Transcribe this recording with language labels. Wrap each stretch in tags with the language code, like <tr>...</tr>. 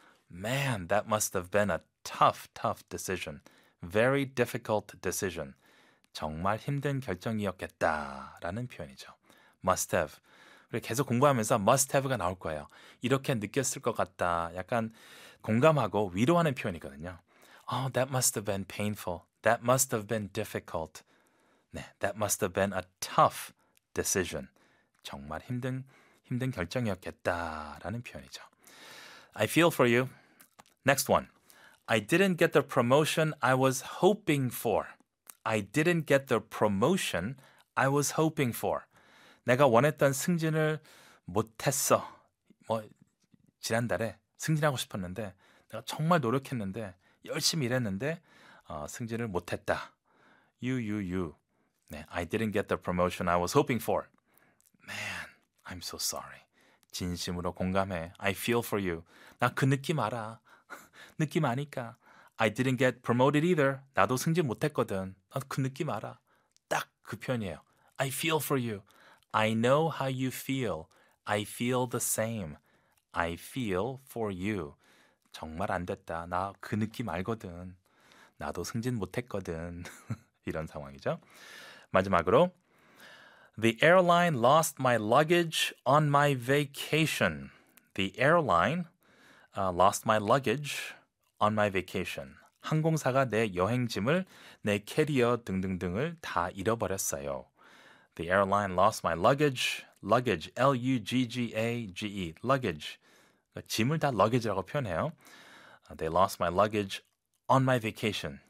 <en>Man, that must have been a tough, tough decision. Very difficult decision.</en> <ko>정말 힘든 결정이었겠다라는 표현이죠.</ko> <en>Must have.</en> <ko>그래, 계속 공부하면서 must have가 나올 거예요. 이렇게 느꼈을 것 같다. 약간 공감하고 위로하는 표현이거든요.</ko> <en>Oh, that must have been painful. That must have been difficult. 네, that must have been a tough decision.</en> <ko>정말 힘든 결정이었겠다라는 표현이죠.</ko> <en>I feel for you. Next one. I didn't get the promotion I was hoping for. I didn't get the promotion I was hoping for.</en> <ko>내가 원했던 승진을 못했어. 뭐 지난달에 승진하고 싶었는데 내가 정말 노력했는데 열심히 일했는데 승진을 못했다.</ko> <en>You. 네, I didn't get the promotion I was hoping for. Man, I'm so sorry.</en> <ko>진심으로 공감해.</ko> <en>I feel for you.</en> <ko>나 그 느낌 알아. 느낌 아니까.</ko> <en>I didn't get promoted either.</en> <ko>나도 승진 못했거든. 나 그 느낌 알아. 딱 그 편이에요.</ko> <en>I feel for you. I know how you feel. I feel the same. I feel for you.</en> <ko>정말 안 됐다. 나 그 느낌 알거든. 나도 승진 못했거든. 이런 상황이죠. 마지막으로</ko> <en>The airline lost my luggage on my vacation. The airline lost my luggage on my vacation.</en> <ko>항공사가 내 여행짐을 내 캐리어 등등등을 다 잃어버렸어요.</ko> <en>The airline lost my luggage. Luggage, L-U-G-G-A-G-E. Luggage.</en> <ko>짐을 다 luggage라고 표현해요.</ko> <en>They lost my luggage on my vacation.</en>